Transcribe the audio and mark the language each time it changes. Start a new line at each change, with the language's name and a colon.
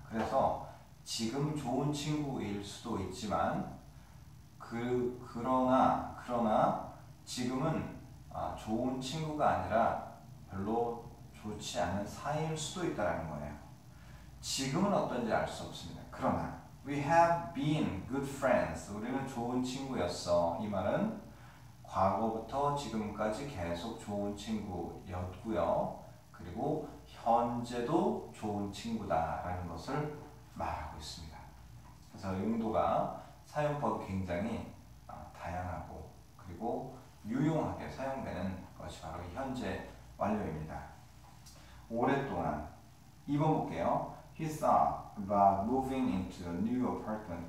Korean: 그래서 지금 좋은 친구일 수도 있지만, 그러나 지금은 좋은 친구가 아니라 별로 좋지 않은 사이일 수도 있다는 거예요. 지금은 어떤지 알 수 없습니다.
English: 그러나 We have been good friends.
Korean: 우리는 좋은 친구였어. 이 말은 과거부터 지금까지 계속 좋은 친구였고요. 그리고 현재도 좋은 친구다라는 것을 말하고 있습니다. 그래서 용도가, 사용법이 굉장히 다양하고 그리고 유용하게 사용되는 것이 바로 이 현재 완료입니다. 오랫동안. 2번 볼게요.
English: He thought about moving into a new apartment.